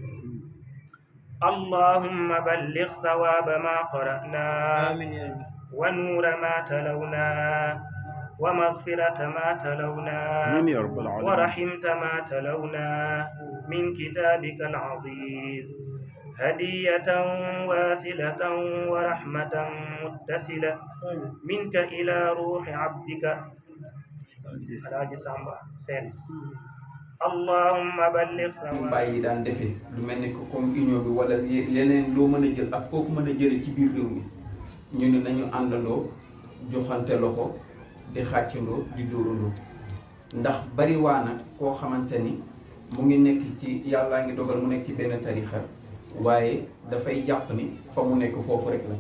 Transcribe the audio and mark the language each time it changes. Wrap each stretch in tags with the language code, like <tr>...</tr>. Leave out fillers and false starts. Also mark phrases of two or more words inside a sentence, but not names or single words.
<ar>اللهم بلغ ثواب ما قرأنا ونور ما تلونا ومغفرة ما تلونا ورحمة ما تلونا من كتابك العظيم هدية واسلة ورحمة متصلة منك إلى روح عبدك اللهم بلغ</ar> <wo>ñu bàyyi daan defee lu mel ni</wo> <fr>que comme</fr> <wo>union bi wala leneen loo mën a jël ak foo ko mën a jëlee ci biir réew mi ñu ne nañu àndandoo joxante loxo di xàccandoo di dóorandoo ndax bari waa na koo xamante ni mu ngi nekk ci yàllaa ngi dogal mu nekk ci benn tarixa waaye dafay jàpp ni fa mu nekk foofu rek la</wo>